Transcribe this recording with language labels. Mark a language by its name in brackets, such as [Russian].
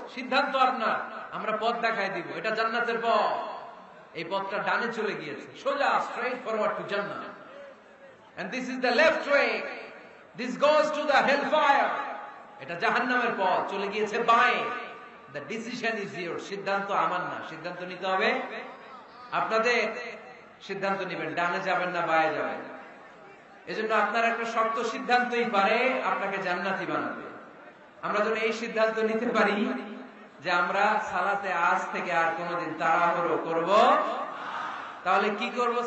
[Bangla] সিদ্ধান্ত আপনার, আমরা পথ দেখায় দিব, এটা জান্নাতের পথ। এই পথটা ডানে চলে গিয়েছে, সোজা [English] straight forward to Jannah, and this is the left way, this goes to the hellfire। [Bangla] এটা জাহান্নামের পথ, চলে গিয়েছে বাঁয়ে। [English] the decision is yours। [Bangla] সিদ্ধান্ত আমার না, সিদ্ধান্ত নিতে হবে আপনাদের। সিদ্ধান্ত নেবেন ডানে যাবেন না বাঁয়ে যাবেন। এজন্য আপনার একটা শক্ত সিদ্ধান্তই পারে আপনাকে জান্নাতি বানাবে। আমরা যদি এই সিদ্ধান্ত নিতে পারি যে আমরা সালাতে আজ থেকে আর কোনোদিন তাড়াহুড়ো করব, তাহলে কি করব?